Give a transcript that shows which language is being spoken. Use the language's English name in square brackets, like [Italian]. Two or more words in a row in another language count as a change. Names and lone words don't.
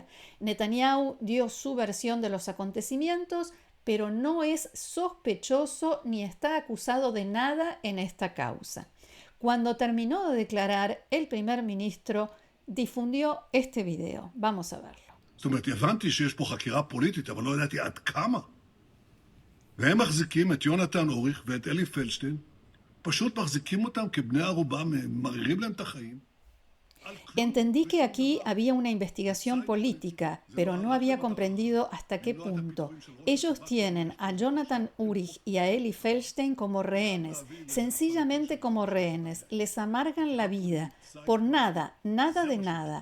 [Spanish] Netanyahu dio su versión de los acontecimientos, pero no es sospechoso ni está acusado de nada en esta causa. Cuando terminó de declarar, el primer ministro difundió este video. Vamos a verlo. [Hebrew] זאת אומרת, הבנתי שיש פה חקירה פוליטית, אבל לא ידעתי עד כמה. והם מחזיקים את יונתן אוריך ואת אלי פלדשטיין, פשוט מחזיקים אותם כבני ערובה, מררים להם את החיים. [Spanish] Entendí que aquí había una investigación política, pero no había comprendido hasta qué punto. Ellos tienen a Jonathan Urich y a Eli Feldstein como rehenes, sencillamente como rehenes. Les amargan la vida, por nada, nada de nada.